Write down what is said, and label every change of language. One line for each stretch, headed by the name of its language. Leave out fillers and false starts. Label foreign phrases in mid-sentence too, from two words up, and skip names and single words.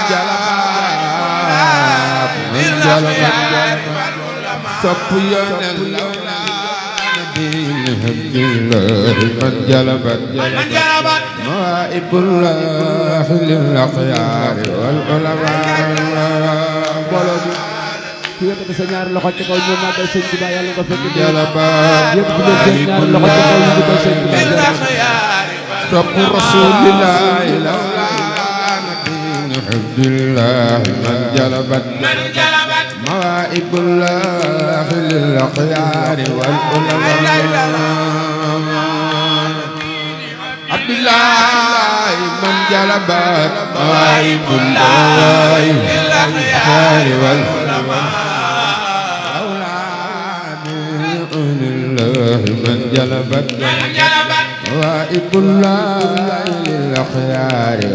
Arabic: صفيا لولا نبي حب الله من جلبت مواهب الله للأخيار والعلماء
Wolof: ku yëkkati sa ñaari loxo ci kaw ñu màggal sëñ Tuubaa yàlla nga fekk
Arabic: جلب
Wolof: yëkkati leen seen ñaari loxo ci kaw ñu màggal sëñ Tuubaa
Arabic: صف رسول الله لولا نبي حب الله من جلبت مواهب الله للأخيار والعلماء عبد الله من جلبت مواهب الله للأخيار والعلماء الله من جلبت مواهب الله للأخيار